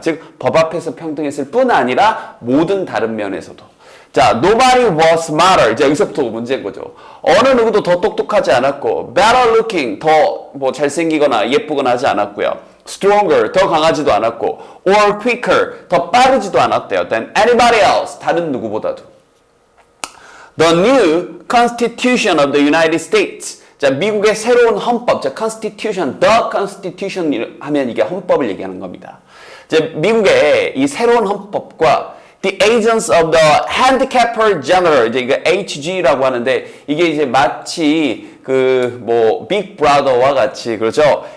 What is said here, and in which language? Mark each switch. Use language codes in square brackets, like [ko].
[ko] 즉 법 앞에서 평등했을 뿐 아니라 모든 다른 면에서도. [en] 자, nobody was smarter. [ko] 이제 여기서부터 문제인 거죠. 어느 누구도 더 똑똑하지 않았고, [en] better looking, [ko] 더 뭐 잘생기거나 예쁘거나 하지 않았고요. stronger, 더 강하지도 않았고, [en] or quicker, [ko] 더 빠르지도 않았대요. [en] than anybody else, [ko] 다른 누구보다도. [en] The new Constitution of the United States. [ko] 자, 미국의 새로운 헌법, 자, Constitution, the Constitution 하면 이게 헌법을 얘기하는 겁니다. 이제 미국의 이 새로운 헌법과 The Agents of the Handicapper General, 이제 이거 HG라고 하는데 이게 이제 마치 빅 브라더와 같이 그렇죠.